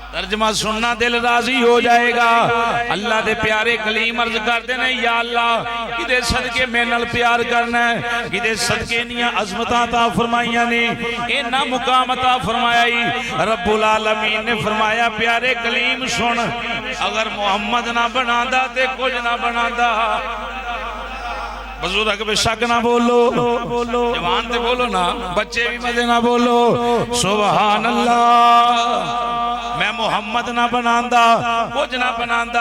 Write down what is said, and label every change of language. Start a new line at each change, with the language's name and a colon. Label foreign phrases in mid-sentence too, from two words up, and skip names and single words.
Punjabi: ترجمہ سننا دل راضی ہو جائے گا. اللہ دے پیارے کلیم
Urdu: عرض کرتے ہیں,
Punjabi: یا اللہ کہدے صدقے میرے نال پیار کرنا اے، کہدے صدقے ایہہ عظمتاں عطا فرمائیاں نیں، اینا مقام عطا فرمایا ای. رب العالمین نے فرمایا، پیارے کلیم سن، اگر محمد نہ بناندا تے کجھ نہ بناندا. بزرگ بے شک نہ بولو، جوان تے بولو نا، بچے وی مزے نہ بولو.
Arabic: سبحان الله.
Punjabi: میں محمد نہ بناندا، کجھ نہ بناندا.